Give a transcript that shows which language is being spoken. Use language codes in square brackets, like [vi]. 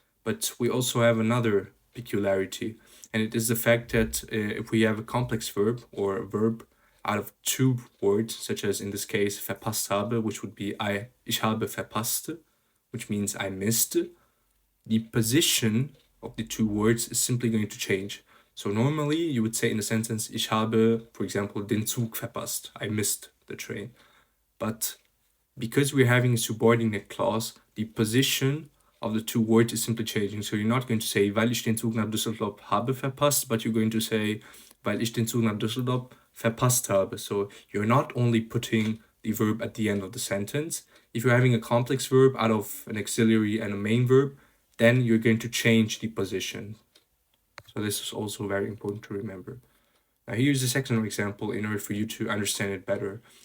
[en] But we also have another peculiarity, and it is the fact that if we have a complex verb or a verb out of two words, such as in this case verpasst habe, which would be [de] ich habe verpasst, [en] which means I missed, the position of the two words is simply going to change. So normally you would say in the sentence [de] ich habe, [en] for example, [de] den Zug verpasst, [en] I missed the train. But because we're having a subordinate clause, the position of the two words is simply changing. So you're not going to say [de] weil ich den Zug nach Düsseldorf habe verpasst, [en] but you're going to say [de] weil ich den Zug nach Düsseldorf verpasst habe. [en] So you're not only putting the verb at the end of the sentence. If you're having a complex verb out of an auxiliary and a main verb, then you're going to change the position. So this is also very important to remember. Now here's the second example in order for you to understand it better.